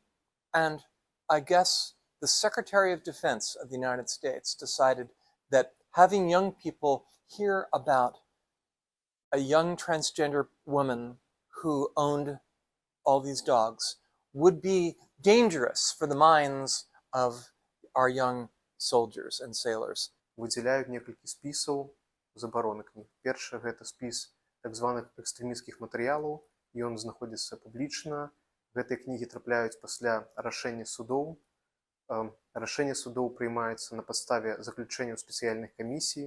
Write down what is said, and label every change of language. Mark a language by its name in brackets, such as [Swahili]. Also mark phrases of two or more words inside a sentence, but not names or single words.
[English] And I guess the Secretary of Defense of the United States decided that having young people hear about a young transgender woman who owned all these dogs would be dangerous for the minds of our young soldiers and sailors. [Belarusian] Выдзяляюць некалькі спісаў забароны кніг. Першы гэта спіс так званых экстрэмісцкіх матэрыялаў, ён знаходзіцца публічна. Гэтыя кнігі трапляюць пасля рашэння судоў. Рашэнне судоў прыймаецца на падставе заключэнняў спецыяльных камісій.